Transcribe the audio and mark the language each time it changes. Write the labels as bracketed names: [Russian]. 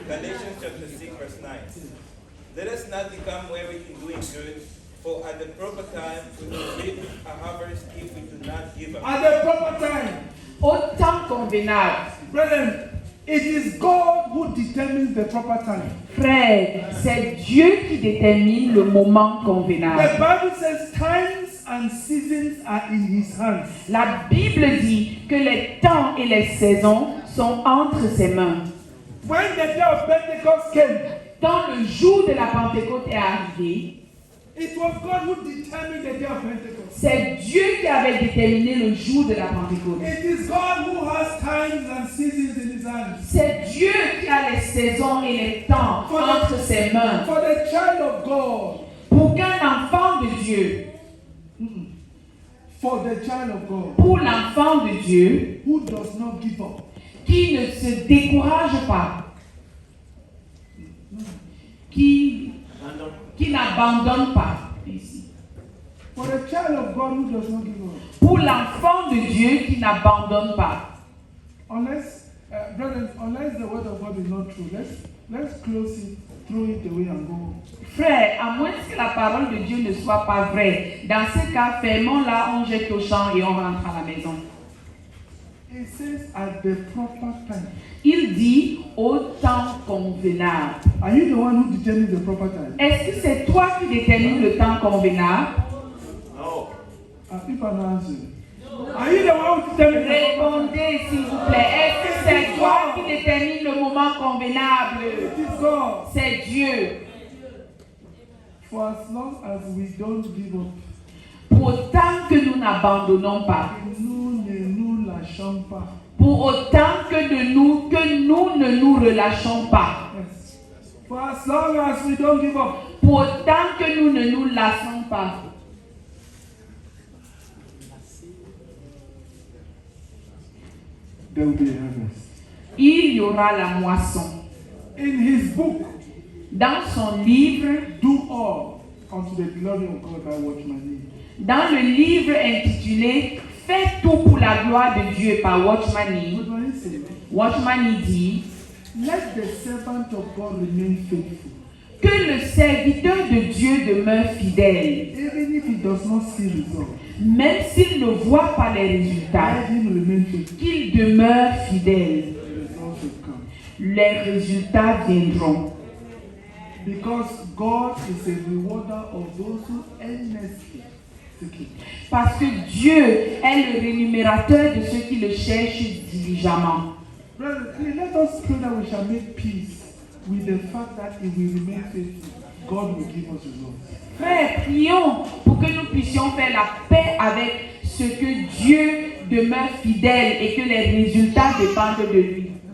[English] Galatians chapter 6, verse 9. Let us not become weary in doing good, for at the proper time we will reap a harvest if we do not give up. At the proper time. [French] Au temps convenable. [English] Brethren, it is God who determines the proper time. [French] Frère, c'est Dieu qui détermine le moment [English] The [French] convenable. [English] Bible says times and seasons are in His hands. [French] La Bible dit que les temps et les saisons sont entre ses mains. [English] When the day of Pentecost came, [French] Quand le jour de la Pentecôte est arrivé, [English] it was God who determined the day of Pentecost. [French] c'est Dieu qui avait déterminé le jour de la Pentecôte. [English] It is God who has times and seasons in His hands. [French] C'est Dieu qui a les saisons et les temps entre ses mains. [English] For the child of God, [French] Pour qu'un enfant de Dieu, [English] for the child of God, [French] pour l'enfant de Dieu, [English] who does not give up, [French] qui ne se décourage pas, qui n'abandonne pas. Ici. [English] for the child of God who does not give up, [French] Pour l'enfant de Dieu qui n'abandonne pas. [English] unless, brethren, unless the word of God is not true, let's close it, throw it away and go. [French] Frère, à moins que la parole de Dieu ne soit pas vraie, dans ce cas, fermons-la, on jette au champ et on rentre à la maison. [English] It says at the proper time. [French] Il dit au temps convenable. [English] Are you the one who determines the proper time? [French] Est-ce que c'est toi qui détermines le temps convenable? [English] No. If I don't answer, are you the one who determines the proper time? [French] Répondez s'il vous plaît. Est-ce que c'est toi qui détermine le moment convenable? [English] It is God. [French] C'est Dieu. [English] For as long as we don't give up, [French] pour autant que nous n'abandonnons pas, nous ne nous lâchons pas. pour autant que nous ne nous relâchons pas, [English] Yes. For as long as we don't give up, [French] pour autant que nous ne nous lassons pas, [English] there will be a harvest. [French] il y aura la moisson. [English] In his book, [French] Dans son livre, [English] Do All unto the Glory of God by Watchman Nee. [French] dans le livre intitulé Fais tout pour la gloire de Dieu par Watchman Nee, [English] Watchman Nee said, [French] Watchman Nee dit [English] let the servant of God remain faithful. [French] que le serviteur de Dieu demeure fidèle, [English] Even if he does not see results, [French] même s'il ne voit pas les résultats, [English] let him remain faithful. [French] qu'il demeure fidèle. [English] The results will come. [French] Les résultats viendront. [English] Because God is a rewarder of those who earnestly seek him. [French] Parce que Dieu est le rémunérateur de ceux qui le cherchent diligemment. [English] Brother, let us pray that we shall make peace with the fact that if we remain faithful, God will give us results. [French] Frères, prions pour que nous puissions faire la paix avec ce que Dieu demeure fidèle et que les résultats dépendent de lui.